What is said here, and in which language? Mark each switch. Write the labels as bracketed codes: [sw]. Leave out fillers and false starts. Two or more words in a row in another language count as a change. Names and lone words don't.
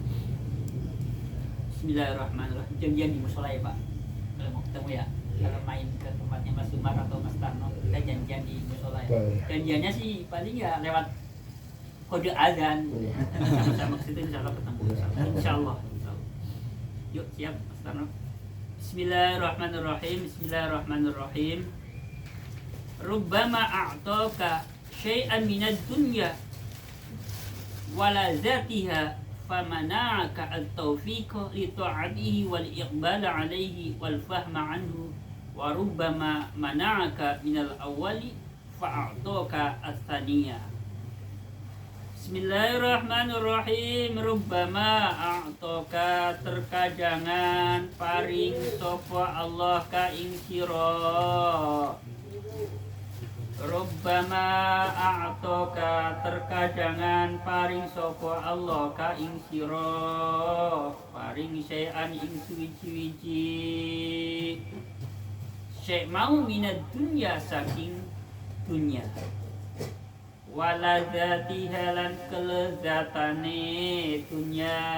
[id] Bismillahirrahmanirrahim. Janjian di musola ya Pak. Kalau mau ketemu ya. Kalau main ke tempatnya Mas Umar atau Mas Tarno, kita janjian di musola ya. Janjiannya sih paling ya lewat kode azan. Sama-sama ke situ [ar] إن شاء الله [id] ketemu. [ar] إن شاء الله. [id] Yuk siap Mas Tarno. [ar] بسم الله الرحمن الرحيم بسم الله الرحمن الرحيم. ربما أعطاك شيئا من الدنيا ولا ذاتها فمنعك التوفيق لطاعته والإقبال عليه والفهم عنه وربما منعك من الأول فأعطاك الثانية. [jv] Bismillahirrahmanirrahim. [ar] ربما أعطاك [jv] terkadangan paring sapa Allah ka ing sira. [ar] ربما أعطاك [jv] terkadangan paring sapa Allah ka ing sira, paring syai'an ing suwi-wiji syai' mau [ar] من الدنيا [jv] saking dunya [ar] ولا ذاتها [jv] lan kelezatane dunya.